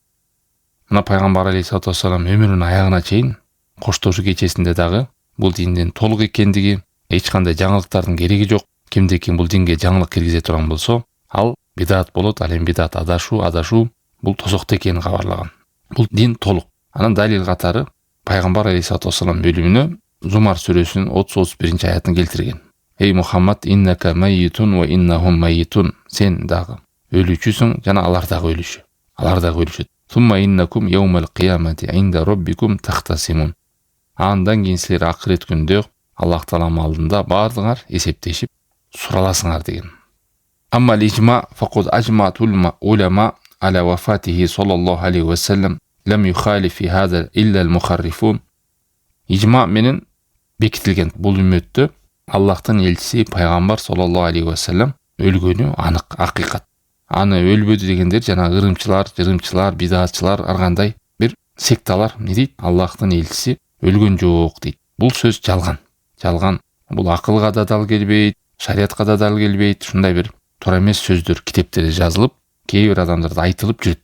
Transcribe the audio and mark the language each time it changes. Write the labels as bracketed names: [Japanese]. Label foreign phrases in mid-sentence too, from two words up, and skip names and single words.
[Kyrgyz] Мына пайгамбар [Arabic] عليه الصلاة والسلام [Kyrgyz] өмүрүнүн аягына чейин коштошуу кечесинде дагы бул диндин толук экендиги, эч кандай жаңылыктардын кереги жок. Кимде ким бул динге жаңылык киргизе турган болсо, ал бидат болот. Ал эми бидат адашуу бул тозокто экенин кабарлаган. Бул дин толук. Анан далил катары пайгамбар [Arabic] عليه الصلاة والسلام [Kyrgyz] өлүмүнө Зумар сүрөсүнүн 30-31 аятын келтирген. Эй Мухаммад, [Arabic] إنك ميت وإنهم ميتون. [Kyrgyz] Сен дагы өлүүчүсүң, жана алар дагы өлүшү. Алар дагы өлүшөт. [Arabic] ثم إنكم يوم القيامة عند ربكم تختصمون. [Kyrgyz] Андан кийин силер акырет күндө Аллах Таалам алдында бардыңар эсептешип сураласыңар деген. [Arabic] أما الإجماع فقد أجمع العلماء على وفاته صلى الله عليه وسلم لم يخالف في هذا إلا المحرفون. [Kyrgyz] Ижма менен бекитилген бул үммөттө Аллахтын элчиси пайгамбар [Arabic] صلى الله عليه وسلم [Kyrgyz] өлгөнү анык, акыйкат. Аны өлбөдү дегендер жана жырымчылар, бидатчылар, ар кандай бир секталар не дейт? Аллахтын элчиси өлгөн жок дейт. Бул сөз жалган. Жалган. Бул акылга да дал келбейт, шариатка да дал келбейт. Ушундай бир туура эмес сөздөр китептерде жазылып, кээ бир адамдарда айтылып жүрөт.